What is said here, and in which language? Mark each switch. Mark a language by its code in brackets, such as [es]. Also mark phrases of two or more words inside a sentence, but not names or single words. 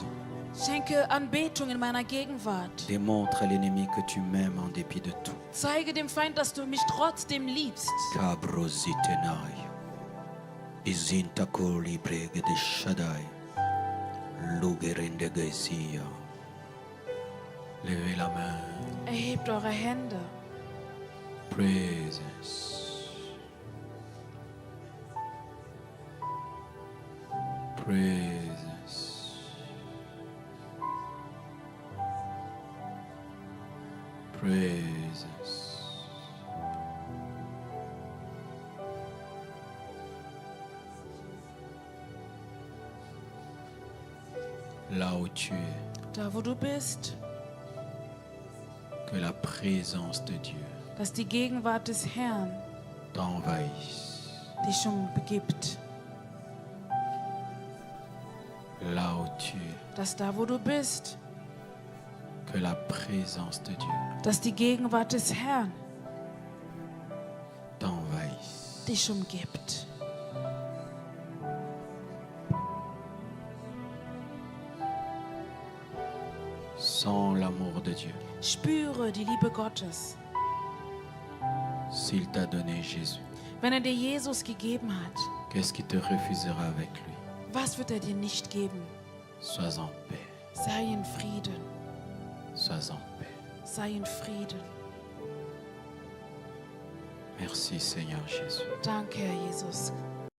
[de] Schenke Anbetung in meiner Gegenwart. [fr] Démontre à l'ennemi que tu m'aimes en dépit de tout. [de] Zeige dem Feind, dass du mich trotzdem liebst. Kabrositenai. Izintako libre de Shaddai. Lugerende Gesia. [fr] Levez la main. [de] Erhebt eure Hände. [en] Praises. Praises. Praises. [fr] Là où tu es, [de] Da, wo du bist, [fr] que la présence de Dieu [de] dass die Gegenwart des Herrn [fr] t'envahisse. [de] dich umgibt. [fr] Là où tu es, [de] Dass da, wo du bist, [fr] que la présence de Dieu [de] dass die Gegenwart des Herrn [fr] t'envahisse. [de] dich umgibt. [fr] Sans l'amour de Dieu, [de] Spüre die Liebe Gottes. [fr] s'il t'a donné Jésus, [de] Wenn er dir Jesus gegeben hat, [fr] qu'est-ce qui te refusera avec lui? [de] was wird er dir nicht geben? [fr] Sois en paix, [de] Sei in Frieden. [fr] sois en paix. [de] Sei in Frieden. [fr] Merci Seigneur Jésus. [de] Danke, Herr Jesus.